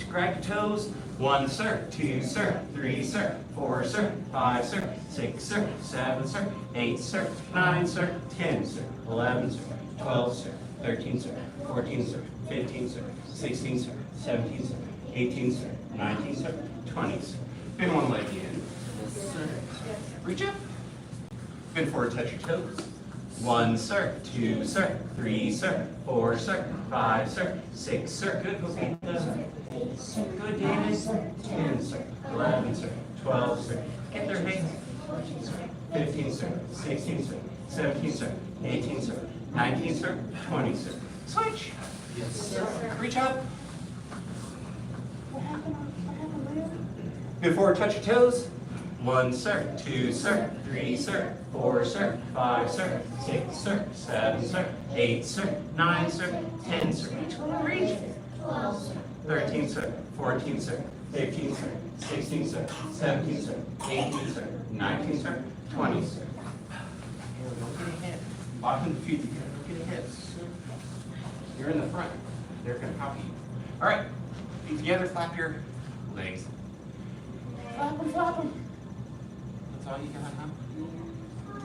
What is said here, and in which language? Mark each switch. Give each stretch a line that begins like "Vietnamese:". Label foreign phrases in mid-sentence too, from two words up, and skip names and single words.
English: Grab your toes. 1, sir. 2, sir. 3, sir. 4, sir. 5, sir. 6, sir. 7, sir. 8, sir. 9, sir. 10, sir. 11, sir. 12, sir. 13, sir. 14, sir. 15, sir. 16, sir. 17, sir. 18, sir. 19, sir. 20, sir. Bend one leg in. Reach up. Bend forward, touch your toes. 1, sir. 2, sir. 3, sir. 4, sir. 5, sir. 6, sir. Good. Okay. Good, David. 10, sir. 11, sir. 12, sir. Get their hands. 15, sir. 16, sir. 17, sir. 18, sir. 19, sir. 20, sir. Switch. Yes, sir. Reach up. Before touch your toes. 1, sir. 2, sir. 3, sir. 4, sir. 5, sir. 6, sir. 7, sir. 8, sir. 9, sir. 10, sir. Reach. 13, sir. 14, sir. 15, sir. 16, sir. 17, sir. 18, sir. 19, sir. 20, sir. Don't get ahead. Bottom of the feet together. Don't get ahead. You're in the front. They're going to copy you. All right. Feet together. Flap your legs. Flap them, flap them. That's all you got, huh?